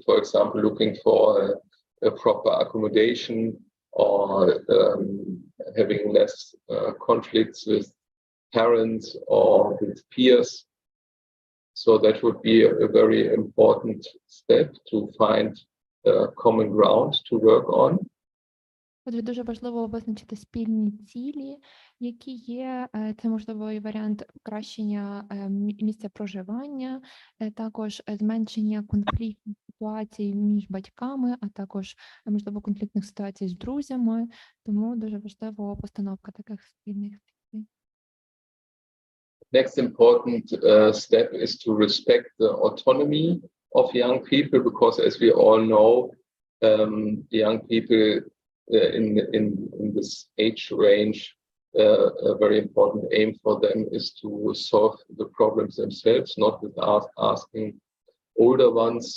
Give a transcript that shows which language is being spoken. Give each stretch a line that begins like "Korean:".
English: For example, looking for a proper accommodation or having less conflicts with parents or with peers. So that would be a very important step to find common ground to work on.
Ukrainian: Отже, дуже важливо визначити спільні цілі, які є. Це можливий варіант покращення місця проживання, також зменшення конфліктних ситуацій між батьками, а також, можливо, конфліктних ситуацій з друзями. Тому дуже важлива постановка таких спільних цілей.
English: Next important step is to respect the autonomy of young people, because as we all know, young people in this age range, a very important aim for them is to solve the problems themselves, not with asking older ones.